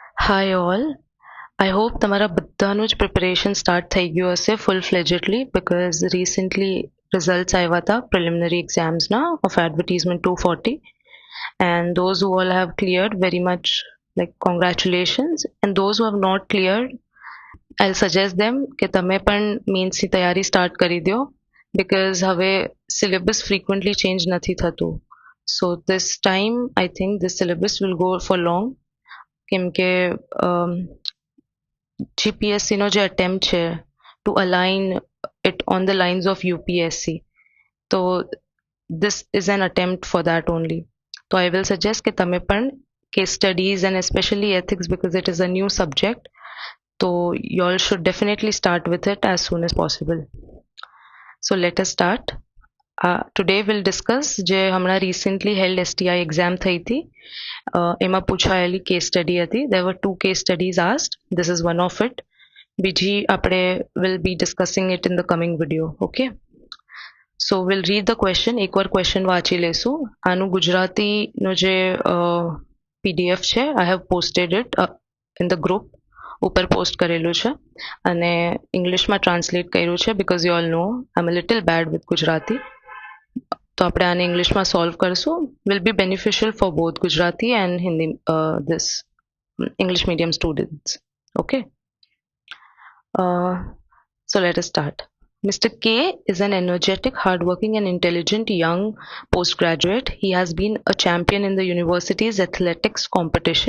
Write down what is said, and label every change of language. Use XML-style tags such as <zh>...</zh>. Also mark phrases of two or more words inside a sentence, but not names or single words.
<en>Hi all. I hope</en> <gu>તમારા બધાનું જ</gu> <en>preparation start</en> <gu>થઈ ગયું હશે</gu> <en>full fledgedly because recently results</en> <gu>આવ્યા હતા</gu> <en>preliminary exams of advertisement 240 and those who all have cleared very much like congratulations and those who have not cleared I'll suggest them</en> <gu>કે તમે પણ મેન્સની તૈયારી સ્ટાર્ટ કરી દો</gu> <en>because</en> <gu>હવે સિલેબસ</gu> <en>frequently change</en> <gu>નથી થતું સો</gu> <en>this time I think this syllabus will go for long</en> <gu>કેમ કે જીપીએસસીનો જે અટેમ્પ્ટ છે</gu> <en>to align it on the lines of UPSC તો this is an attempt for that only. So I will suggest</en> <gu>કે તમે પણ</gu> <en>case studies and especially ethics because it is a new subject. So you all should definitely start with it as soon as possible. So let us start. Today we'll discuss</en> <gu>જે હમણાં</gu> <en>recently held STI exam</en> <gu>થઈ હતી એમાં પૂછાયેલી</gu> <en>case study હતી. There were two case studies asked. This is one of it.</en> <gu>બીજી આપણે</gu> <en>will be discussing it in the coming video. Okay. So we'll read the question.</en> <gu>એકવાર question વાંચી લેશું. આનું ગુજરાતીનો જે PDF છે</gu> <en>I have posted it in the group.</en> <gu>ઉપર પોસ્ટ કરેલું છે અને ઇંગ્લિશમાં ટ્રાન્સલેટ કર્યું છે</gu> <en>because you all know I'm a little bad with</en> <gu>ગુજરાતી. તો આપણે આને ઇંગ્લિશમાં સોલ્વ કરશું.</gu> <en>Will be beneficial for both Gujarati and Hindi this English medium students. Okay. So let us start. Mr. K is an energetic, hardworking, and intelligent young postgraduate. He has been a champion in the university's athletics competition.</en>